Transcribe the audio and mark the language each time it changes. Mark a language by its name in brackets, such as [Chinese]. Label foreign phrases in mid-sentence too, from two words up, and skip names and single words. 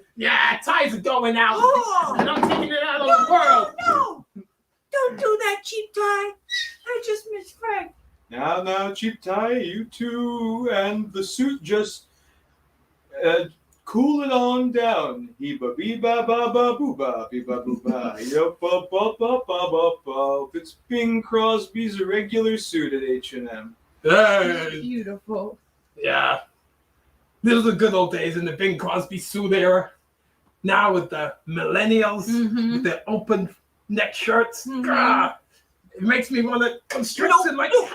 [English] Yeah, ties are going out. Oh. And I'm taking it out of the world. No. Don't do that, Cheap Tie. I just miss Frank. Now, Cheap Tie, you two and the suit just cool it on down. Hee-ba bee ba ba ba boo ba bee ba boo ba. Yup ba ba ba ba ba ba. It's Bing Crosby's regular suit at H&M. Beautiful. Yeah. Those are the good old days in the Bing Crosby suit era. Now with the millennials, with their open neck shirts, it makes me want to constrict in my...